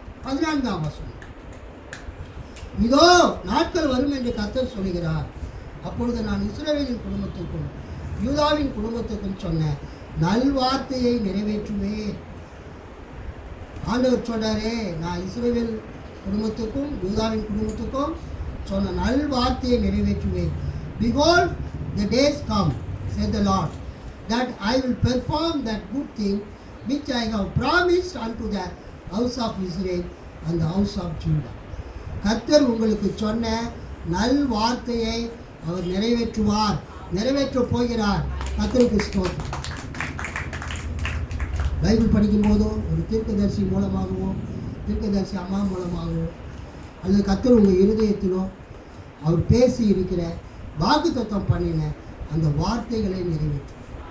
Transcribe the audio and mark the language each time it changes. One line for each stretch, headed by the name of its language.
Tamil: 14ஆம் வசனம், இதோ நாட்கள் வரும் என்று கர்த்தர் சொல்கிறார், அப்பொழுது நான் இஸ்ரவேலின் குடும்பத்துக்கும் யூதாவின் குடும்பத்துக்கும் சொன்ன நல்வார்த்தையை நிறைவேற்றுவேன். ஆண்டவர் சொல்றாரே, நான் இஸ்ரவேல் குடும்பத்துக்கும் யூதாவின் குடும்பத்துக்கும் சொன்ன நல்வார்த்தையை நிறைவேற்றுவேன்.
English: Behold, the days come, said the Lord, that I will perform that good thing which I have promised unto the house of Israel and the house of Judah.
Tamil: கர்த்தர் உங்களுக்கு சொன்ன நல் வார்த்தையை அவர் நிறைவேற்றுவார், நிறைவேற்றப் போகிறார். கர்த்தருக்கு ஸ்தோத்திரம். பைபிள் படிக்கும் போதோ ஒரு தீர்க்கதரிசி மூலமாகவோ தீர்க்கதரிசி அம்மா மூலமாகவோ அல்லது கர்த்தர் உங்கள் இருதயத்திலோ அவர் பேசி இருக்கிற வாக்குத்தத்தம் பண்ணின அந்த வார்த்தைகளை நிறைவேற்றும்.